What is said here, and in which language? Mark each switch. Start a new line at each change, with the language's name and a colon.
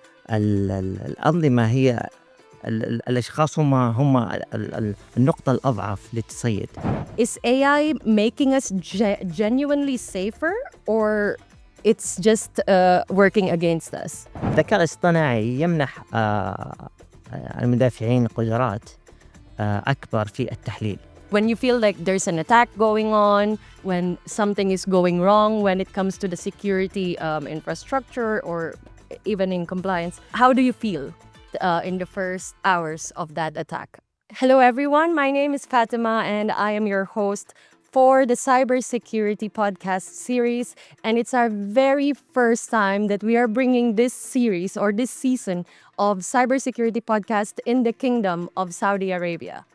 Arabic: الأنظمة هي الأشخاص هم النقطة الأضعف للتصيد.
English: Is AI making us genuinely safer, or it's just working against us?
Arabic: الذكاء الاصطناعي يمنح المدافعين قدرات أكبر في التحليل.
English: When you feel like there's an attack going on, when something is going wrong when it comes to the security infrastructure or even in compliance, how do you feel in the first hours of that attack? Hello everyone, my name is Fatima and I am your host for the Cybersecurity Podcast Series, and it's our very first time that we are bringing this series or this season of Cybersecurity Podcast in the Kingdom of Saudi Arabia.